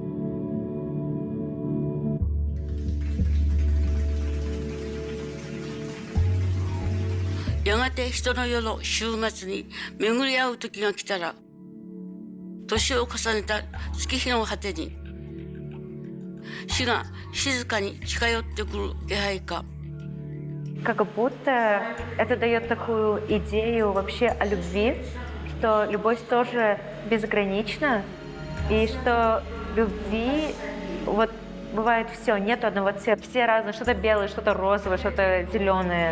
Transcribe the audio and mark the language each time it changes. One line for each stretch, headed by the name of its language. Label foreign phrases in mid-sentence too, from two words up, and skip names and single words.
Japanese: « やがて人の世の週末に巡り合う時が来たら、年を重ねた月日の果てに死が静かに近寄ってくる気配か».
Russian: Как будто это дает такую идею вообще о любви, что любовь тоже безгранична, и что любви вот бывает все, нету одного цвета, все разные, что-то белое, что-то розовое, что-то зеленое.